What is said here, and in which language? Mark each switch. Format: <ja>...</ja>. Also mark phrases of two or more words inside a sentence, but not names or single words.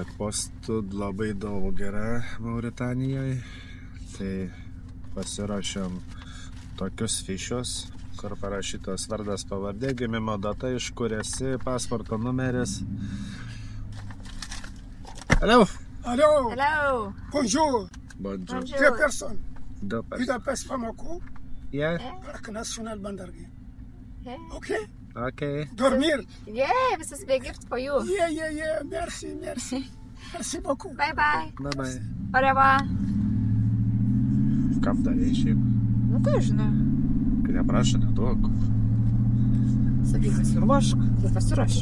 <lt>Postų labai daug yra Mauritanijoje. Tai pasirašėm tokius fišius, kur parašytas vardas, pavardė, gimimo data, iš kur esi, pasporto numeris.</lt> <en>Hello.</en> <fr>Allô?</fr> <en>Hello.</en> <fr>Bonjour. Bonjour. Deux personnes. Deux personnes. Budapest, Bamako,</fr> <en>Yeah.</en> <fr>Parc National Bandargi.</fr> <en>Yeah. Ok? Okay.</en> <fr>Dormir?</fr> <en>Yeah, this is big gift for you. Yeah.</en> <fr>Merci. Merci beaucoup.</fr> <en>Bye bye. Bye bye.</en> <fr>Au revoir.</fr> <lt>Kam darė šiaip? Nu, ką žinau. Kai neprašo, neduok. Sakyk, pasiruošk. Tai pasiruošk.</lt>